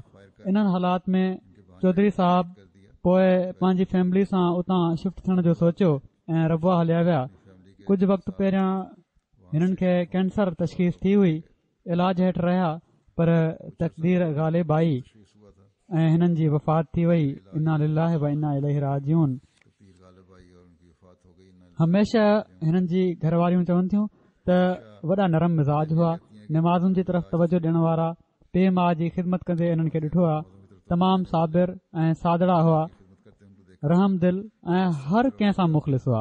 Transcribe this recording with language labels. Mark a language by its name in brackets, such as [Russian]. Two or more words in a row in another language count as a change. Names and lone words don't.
[Sindhi] इन्हनि हालात में चौधरी साहब पोइ पंहिंजी फैमिली सां उतां शिफ्ट थियण जो सोचियो ऐं रबुआ हलिया विया। कुझु वक़्तु पहिरियां हिननि खे कैंसर तशख़ीस थी हुई। इलाज हेठि रहिया पर तक़दीर ग़ालिब आई ऐं हिननि जी वफ़ात थी वई। [Arabic] إنا لله وإنا إليه راجعون. [Sindhi] हमेशह हिननि जी घरवारियूं चवनि थियूं त वॾा नरम मिज़ाज हुआ, नमाज़ुनि जी तरफ़ तवजो ॾियण वारा, पीउ माउ जी ख़िदमत कंदे हिननि खे ॾिठो आहे। तमामु साबिर ऐं सादड़ा हुआ, रहम दिल ऐं हर कंहिं सां मुख़लिस हुआ।